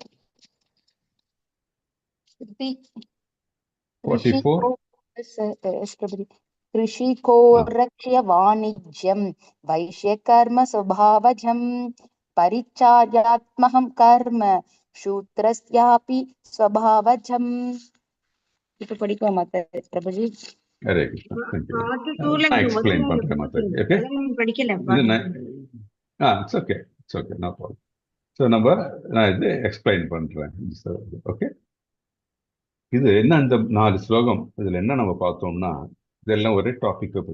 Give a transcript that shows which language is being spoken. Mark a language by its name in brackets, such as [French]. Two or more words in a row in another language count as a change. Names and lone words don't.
[Sanskrit] 44. कृषिको रक्ष्य वाणिज्यं वैश्यकर्म स्वभावजं परिचार्यात्महं कर्म शूद्रस्यापि स्वभावजं. [Tamil] இப்போ படிக்கலாமா பிரபுஜி? ஹரே கிருஷ்ணா. [English] Thank you. [Tamil] part 2ல நான் இந்த எக்ஸ்பிளைன் வசனங்கள் பண்றேன் மாதாஜி. ஓகே, அதெல்லாம் படிக்கல. [English] it's okay, it's okay, no problem. [Tamil] ஸோ நான் இது எக்ஸ்பிளைன் பண்றேன். ஓகே, இது என்ன, இந்த 4 ஸ்லோகம் இதுல என்ன நம்ம பார்த்தோம்னா இதெல்லாம் ஒரே டாபிக் பத்தி.